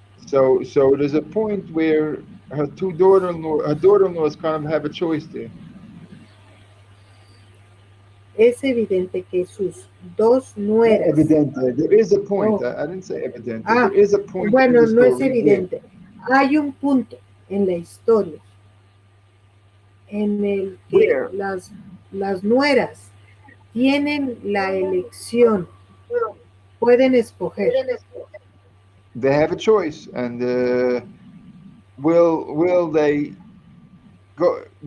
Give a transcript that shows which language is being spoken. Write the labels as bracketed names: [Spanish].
[English] So there's a point where her daughter-in-laws kind of have a choice there. [Spanish] Es evidente que sus dos nueras. [English] Evidente. There is a point. I didn't say evidente. There is a point. [Spanish] Bueno, no es evidente. Hay un punto en la historia en el que las nueras tienen la elección, pueden escoger. [English] They have a choice, and will they go?